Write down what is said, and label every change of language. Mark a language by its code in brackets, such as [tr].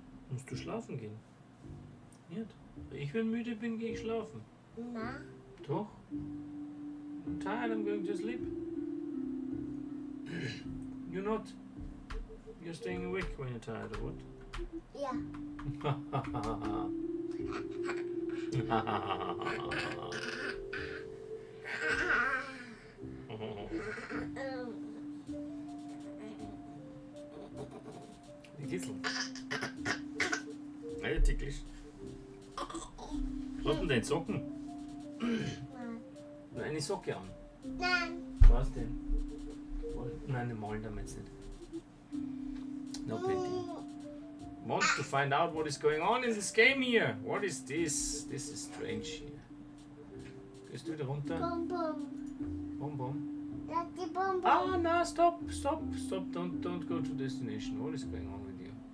[de] Musst du schlafen gehen? Nicht? Ich, wenn müde bin, gehe ich schlafen. Na? Doch. [en] I'm tired, I'm going to sleep. You're not. You're staying awake when you're tired, or what? [de] Ja. Die Kitzel. Ja, ticklisch. Was denn deine Socken? Eine Socke an. Nein. Was denn? Nein, den malen damit nicht. [en] No painting. Wants to find out what is going on in this game here. What is this? This is strange here. [de] Gehst du wieder runter? Bum, bum. Bom, bom. Lass die Bum, bum. [en] Ah, no, stop. Don't go to destination. What is going on with you?